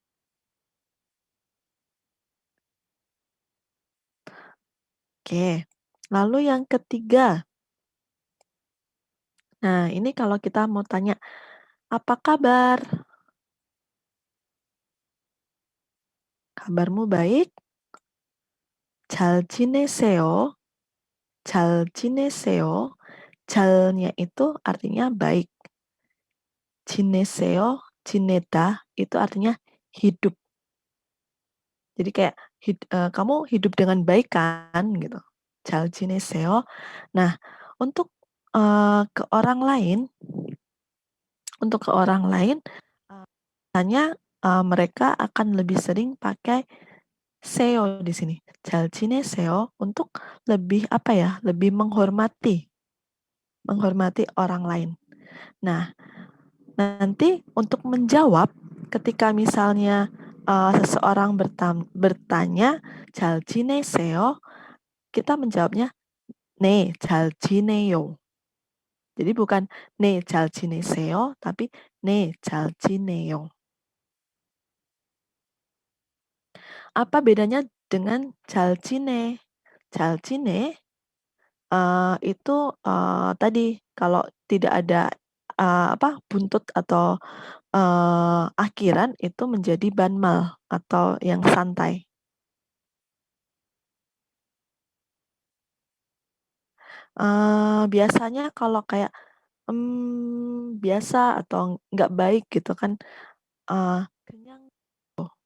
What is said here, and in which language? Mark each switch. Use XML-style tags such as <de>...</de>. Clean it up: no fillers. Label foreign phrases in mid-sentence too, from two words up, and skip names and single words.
<id>Oke. Lalu yang ketiga. Nah, ini kalau kita mau tanya, apa kabar? Kabarmu baik?</id> <ko>잘 지내세요? 잘 지내세요?</ko> <id>잘nya itu artinya baik.</id> <ko>지내세요, 지내다</ko> <id>itu artinya hidup. Jadi kayak kamu hidup dengan baik kan gitu.</id> <ko>잘 지내세요.</ko> <id>Nah, untuk ke orang lain, biasanya mereka akan lebih sering pakai seo di sini.</id> <ko>잘 지내세요</ko> <id>untuk lebih apa ya? Lebih menghormati orang lain. Nah, nanti untuk menjawab ketika misalnya seseorang bertanya</id> <ko>잘 지내세요,</ko> <id>kita menjawabnya</id> <ko>네, 잘 지내요.</ko> <id>Jadi bukan</id> <ko>네, 잘 지내세요,</ko> <id>tapi</id> <ko>네, 잘 지내요. Apa bedanya dengan 잘 지내? 잘 지내</ko> <id>itu tadi kalau tidak ada buntut atau akhiran itu menjadi banmal atau yang santai. Biasanya kalau kayak, biasa atau nggak baik gitu kan, kenyang tuh.</id>